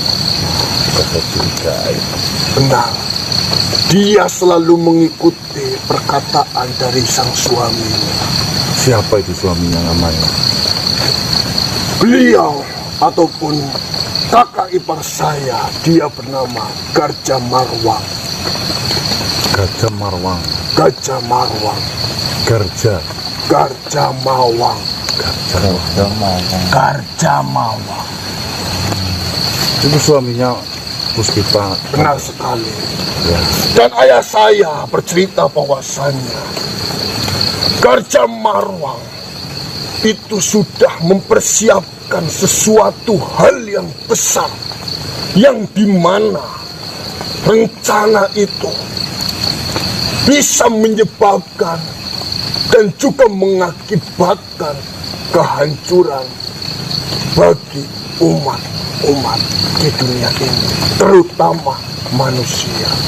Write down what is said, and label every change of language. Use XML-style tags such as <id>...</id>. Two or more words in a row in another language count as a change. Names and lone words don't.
<id>Benar, dia selalu mengikuti perkataan dari sang suaminya. Siapa itu suaminya namanya? Beliau ataupun kakak ipar saya, dia bernama Garja Marwang. Garja Marwang. Garja Marwang. Garja. Garja Mawang. Garja Mawang. Itu suaminya Puspita. Benar sekali. Ya. Dan ayah saya bercerita bahwasannya Garja Marwang itu sudah mempersiapkan sesuatu hal yang besar, yang dimana rencana itu bisa menyebabkan dan juga mengakibatkan kehancuran bagi umat di dunia ini, terutama manusia.</id>